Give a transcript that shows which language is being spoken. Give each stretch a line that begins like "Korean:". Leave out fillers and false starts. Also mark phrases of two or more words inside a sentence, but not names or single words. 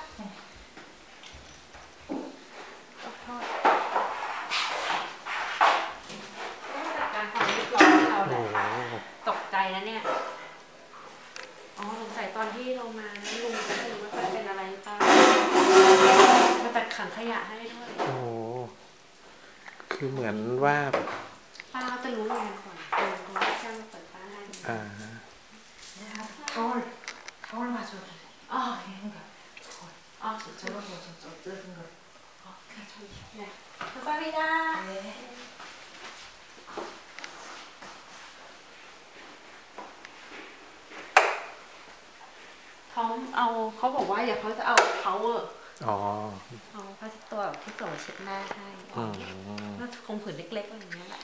Thai: โทษจากการความเรียบร้อยของเราแหละตกใจนะเนี่ยอ๋อสงสัยตอนที่ลงมาลุงก็ไม่รู้ว่าเป็นอะไรหรือเปล่ามาตัดขังขยะให้ด้วย โอ้คือเหมือนว่า ป้าจะรู้งานก่อนเขาแค่มาเปิดป้าให้
Korean: 거울 마저. 아, 이거. 아, 저거 저 뜯은 거. 네. 감사합니다. 네.
Thai: เขาบอกว่าอย่าเขาจะเอา power อ๋อ เอาผ้าเช็ดตัวที่ส่งเช็ดหน้าให้ก็คงผืนเล็กๆอะไรอย่างเงี้ยแหละ